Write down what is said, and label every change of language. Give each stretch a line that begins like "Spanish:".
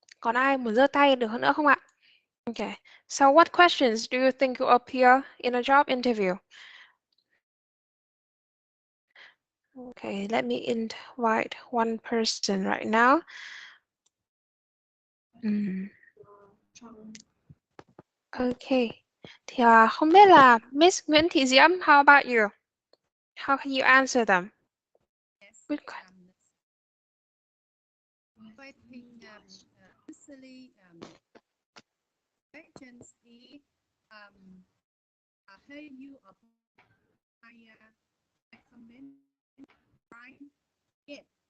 Vietnamese: Còn ai muốn giơ tay được nữa không ạ?
English: Okay, so what questions do you think will appear in a job interview? Okay, let me invite one person right now.
Vietnamese: Okay, thì không biết là Miss Nguyễn Thị Diễm,
English: how about you? How can you answer them? Yes, so I think usually questions is how you apply recommend right it.